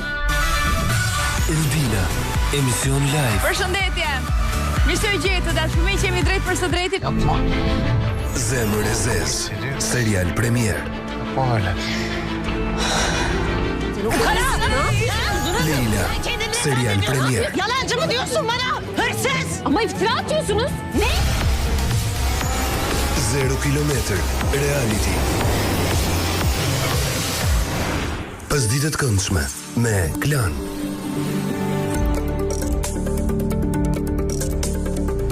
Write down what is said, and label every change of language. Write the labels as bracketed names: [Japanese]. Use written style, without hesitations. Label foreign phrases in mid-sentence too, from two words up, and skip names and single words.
[Albanian] Rudina, emision live. Përshëndetje. Mirë se u gjetë, dashur miq, jemi drejt për së drejtit. Zemër e zezë, serial premier. Leila, serial premier. [Turkish] Yalancı mı diyorsun bana? Hırsız! Ama iftira atıyorsunuz. Ne? [Albanian] 0 kilometër, reality. Pasditet këndshme me Klan.